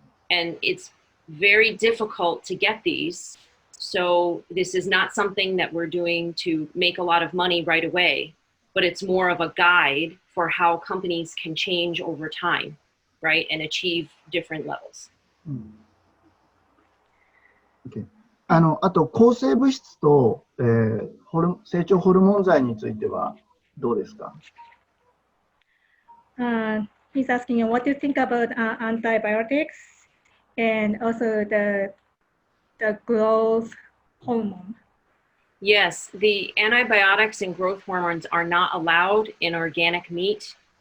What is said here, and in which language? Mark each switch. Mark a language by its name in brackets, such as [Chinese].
[English] And it's very difficult to get these. So this is not something that we're doing to make a lot of money right away, but it's more of a guide for how companies can change over time, right? And achieve different levels. Okay. [Japanese] あと抗生物質と、成長ホルモン剤についてはどうですか？ [English] He's asking you what do you think about antibiotics and also the growth hormone. Yes, the antibiotics and growth hormones are not allowed in organic meat.